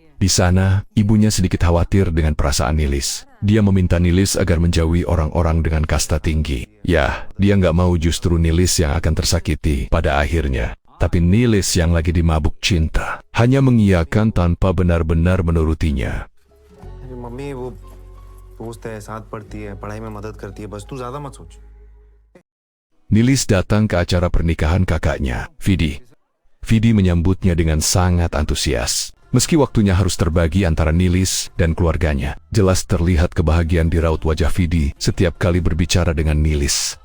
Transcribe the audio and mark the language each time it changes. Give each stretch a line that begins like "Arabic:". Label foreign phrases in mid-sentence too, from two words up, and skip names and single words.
Indonesian: Di sana, ibunya sedikit khawatir dengan perasaan Nilis. Dia meminta Nilis agar menjauhi orang-orang dengan kasta tinggi. Ya, dia nggak mau justru Nilis yang akan tersakiti pada akhirnya. Tapi Nilis yang lagi dimabuk cinta hanya mengiyakan tanpa benar-benar menurutinya.
Hindi: मम्मी वो दोस्त है, साथ पढ़ती है, पढ़ाई में मदद करती है, बस तू ज्यादा मत सोच.
Indonesian: Nilis datang ke acara pernikahan kakaknya, Vidi. Vidi menyambutnya dengan sangat antusias. Meski waktunya harus terbagi antara Nilis dan keluarganya, jelas terlihat kebahagiaan di raut wajah Vidi setiap kali berbicara dengan Nilis.